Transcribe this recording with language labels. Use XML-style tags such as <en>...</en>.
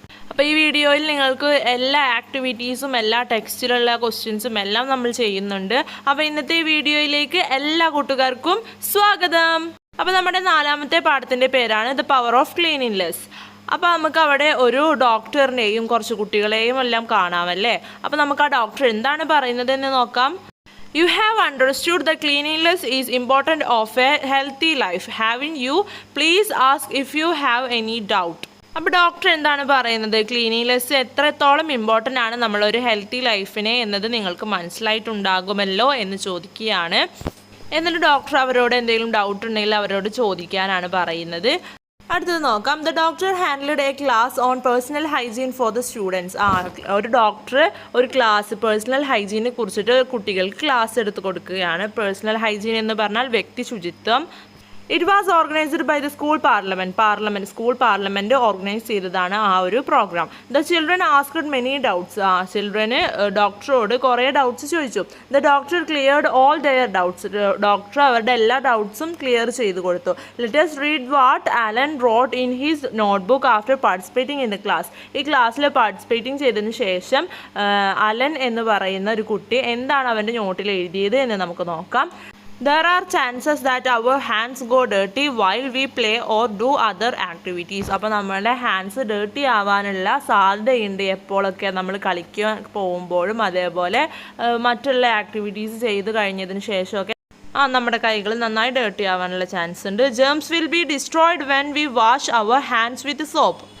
<ml>അപ്പോൾ ഈ വീഡിയോയിൽ നിങ്ങൾക്ക് എല്ലാ ആക്ടിവിറ്റീസും എല്ലാ ടെക്സ്റ്റിലുള്ള ക്വസ്റ്റ്യൻസും എല്ലാം നമ്മൾ ചെയ്യുന്നുണ്ട്. അപ്പോൾ ഇന്നത്തെ വീഡിയോയിലേക്ക് എല്ലാ കൂട്ടുകാർക്കും സ്വാഗതം. അപ്പോൾ നമ്മുടെ 4ാമത്തെ പാഠത്തിൻ്റെ പേരാണ് ദ പവർ ഓഫ് ക്ലീനിനെസ്. അപ്പോൾ നമുക്ക് അവിടെ ഒരു ഡോക്ടറിനെയും കുറച്ച് കുട്ടികളെയും എല്ലാം കാണാമല്ലേ. അപ്പോൾ നമുക്ക് ആ ഡോക്ടർ എന്താണ് പറയുന്നതെന്ന് നോക്കാം.</ml> <en>You have understood that cleanliness is important of a healthy life. Haven't you? Please ask if you have any doubt.</en> <ml>അപ്പോൾ ഡോക്ടർ എന്താണ് പറയുന്നത്? ക്ലീനിനെസ് എത്രത്തോളം ഇമ്പോർട്ടൻ്റ് ആണ് നമ്മളൊരു ഹെൽത്തി ലൈഫിനെ എന്നത് നിങ്ങൾക്ക് മനസ്സിലായിട്ടുണ്ടാകുമല്ലോ എന്ന് ചോദിക്കുകയാണ്. എന്നിട്ട് ഡോക്ടർ അവരോട് എന്തെങ്കിലും ഡൗട്ട് ഉണ്ടെങ്കിൽ അവരോട് ചോദിക്കാനാണ് പറയുന്നത്. അടുത്തത് നോക്കാം.</ml> <en>The doctor handled a class on personal hygiene for the students.</en> <ml>ഒരു ഡോക്ടർ ഒരു ക്ലാസ് പേഴ്സണൽ ഹൈജീനെ കുറിച്ചിട്ട് കുട്ടികൾക്ക് ക്ലാസ് എടുത്ത് കൊടുക്കുകയാണ്. പേഴ്സണൽ ഹൈജീൻ എന്ന് പറഞ്ഞാൽ വ്യക്തി ശുചിത്വം.</ml> <en>it was organised by the school parliament</en> <ml>organise ചെയ്തതാണ് ആ ഒരു programme.</ml> <en>The children asked many doubts.</en> <ml>ചിൽഡ്രന് ഡോക്ടറോട് കുറേ ഡൗട്ട്സ് ചോദിച്ചു.</ml> <en>The doctor cleared all their doubts.</en> <ml>Doctor അവരുടെ എല്ലാ ഡൗട്ട്സും ക്ലിയർ ചെയ്ത് കൊടുത്തു.</ml> <en>Let us read what Alan wrote in his notebook after participating in the class.</en> <ml>ഈ ക്ലാസ്സിൽ പാർട്ടിസിപ്പേറ്റിംഗ് ചെയ്തതിന് ശേഷം അലൻ എന്ന് പറയുന്ന ഒരു കുട്ടി എന്താണ് അവൻ്റെ നോട്ടിൽ എഴുതിയത് എന്ന് നമുക്ക് നോക്കാം.</ml> <en>There are chances that our hands go dirty while we play or do other activities.</en> <ml>അപ്പോൾ നമ്മളുടെ ഹാൻഡ്സ് ഡേർട്ടി ആവാനുള്ള സാധ്യതയുണ്ട് എപ്പോഴൊക്കെ നമ്മൾ കളിക്കാൻ പോകുമ്പോഴും അതേപോലെ മറ്റുള്ള ആക്ടിവിറ്റീസ് ചെയ്ത് കഴിഞ്ഞതിന് ശേഷമൊക്കെ നമ്മുടെ കൈകൾ നന്നായി ഡേർട്ടി ആവാനുള്ള ചാൻസ് ഉണ്ട്.</ml> <en>Germs will be destroyed when we wash our hands with soap.</en>